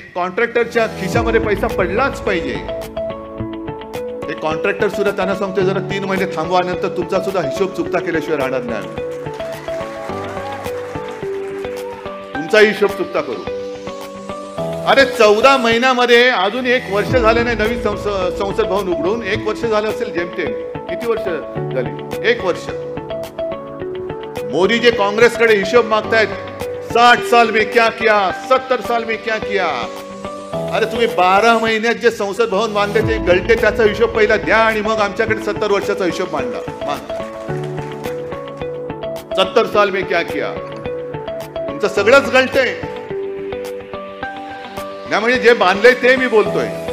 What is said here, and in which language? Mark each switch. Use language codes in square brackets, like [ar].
[mr] कॉन्ट्रॅक्टरच्या खिशामध्ये पैसा पडलाच पाहिजे. ते कॉन्ट्रॅक्टर सुद्धा त्यांना सांगतोय, जरा 3 महिने थांबवा, नंतर तुमचा सुद्धा हिशोब चुकता केल्याशिवाय राहणार नाही. तुमचा हिशोब चुकता करू. अरे 14 महिन्यामध्ये अजून 1 वर्ष झाले नाही नवीन संसद भवन उघडून. 1 वर्ष झालं असेल जेमतेम. किती वर्ष झाली? 1 वर्ष. मोदी जे काँग्रेसकडे हिशोब मागतायत, [hi] 60 साल में क्या किया, 70 साल में क्या किया. [mr] अरे तुम्ही 12 महिन्यात जे संसद भवन बांधले ते गळते, त्याचा हिशोब पहिला द्या आणि मग आमच्याकडे 70 वर्षाचा हिशोब मांडा. [hi] 70 साल में क्या किया. [mr] तुमचं सगळंच गळते. त्यामुळे जे बांधले ते मी बोलतोय.